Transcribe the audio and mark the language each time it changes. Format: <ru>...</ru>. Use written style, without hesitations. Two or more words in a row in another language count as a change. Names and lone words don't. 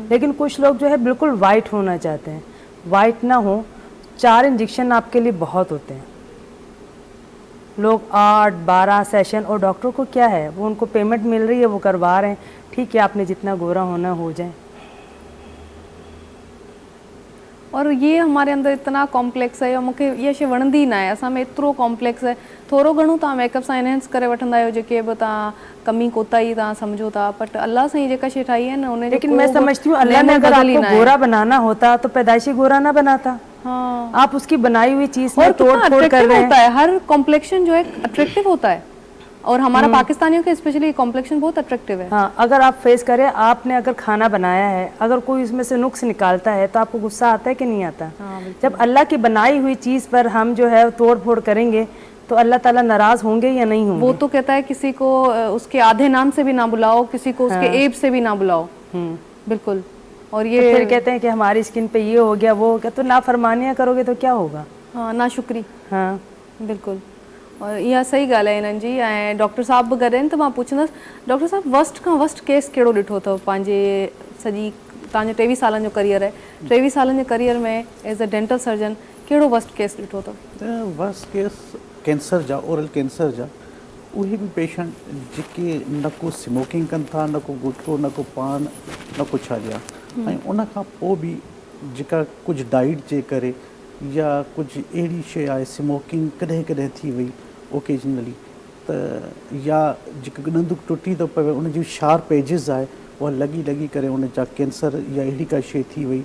<ur>لیکن کچھ لوگ جو ہے بالکل وائٹ ہونا چاہتے ہیں، وائٹ نہ ہو، 4 انجیکشن آپ کے لیے بہت ہوتے ہیں. لوگ 8-12 سیشن، اور ڈاکٹر کو کیا ہے، وہ ان کو پیمنٹ مل رہی ہے، وہ کروا رہے ہیں، ٹھیک ہے آپ نے جتنا گورا ہونا ہو جائے. اور یہ ہمارے اندر اتنا کمپلیکس ہے,</ur> <sd>मूंखे ये शइ वणंदी न आहे, असां में एतिरो कॉम्प्लेक्स है। थोरो घणो तव्हां मेकअप सां एनहेंस करे वठंदा आहियो, जेके बि तव्हां कमी कोताही तव्हां सम्झो था, बट अल्लाह सां ही जेका शइ ठाही है न उन,</sd> <ur>لیکن میں سمجھتی ہوں اللہ نے اگر آپ کو گورا بنانا ہوتا تو پیدائشی گورا نہ بناتا. हाँ, آپ اس کی بنائی ہوئی چیز میں और तोड़ कितना پھوڑ کر अट्रैक्टिव रहे होता हैं। ہے، ہر کمپلیکشن جو ہے اٹریکٹو ہوتا ہے، اور ہمارا پاکستانیوں کے اسپیشلی کمپلیکشن بہت اٹریکٹو ہے. ہاں، اگر آپ فیس کریں، آپ نے اگر کھانا بنایا ہے، اگر کوئی اس میں سے نقص نکالتا ہے تو آپ کو غصہ آتا ہے کہ نہیں آتا? हाँ, جب اللہ کی بنائی ہوئی چیز پر ہم جو ہے توڑ پھوڑ کریں گے تو اللہ تعالیٰ ناراض ہوں گے یا نہیں ہوں گے? وہ تو کہتا ہے کسی کو اس کے آدھے نام سے بھی نہ بلاؤ، کسی کو اس کے عیب سے بھی نہ بلاؤ. بالکل۔ اور तो ये پھر کہتے ہیں کہ ہماری اسکن پہ یہ ہو گیا وہ ہو گیا، تو نافرمانیاں کرو گے تو کیا ہوگا? ہاں، ناشکری. हाँ, बिल्कुल।</ur> <sd>और इहा सही ॻाल्हि आहे हिननि जी। ऐं डॉक्टर साहब बि गॾु आहिनि, त मां पुछंदसि डॉक्टर साहब वर्स्ट खां वर्स्ट केस कहिड़ो ॾिठो अथव पंहिंजे सॼी, तव्हांजो 23 सालनि जो करियर आहे, 23 सालनि जे करियर में</sd> <en>as a dental surgeon</en> <sd>कहिड़ो वर्स्ट केस ॾिठो अथव? वर्स्ट केस कैंसर जा, ओरल कैंसर जा, उहे बि पेशेंट जेके न को स्मोकिंग कनि था, न को गुटको, न को पान, न को छा ॾिया, ऐं उन खां पोइ बि जेका कुझु डाइट जे करे या कुझु अहिड़ी शइ आहे, स्मोकिंग कॾहिं कॾहिं थी वई ओकेजनली, त या जेका ॾंदुक टुटी थो पवे, उन जी शार्प एजिस आहे, उहा लॻी लॻी करे उन जा कैंसर या अहिड़ी का शइ थी वई।</sd>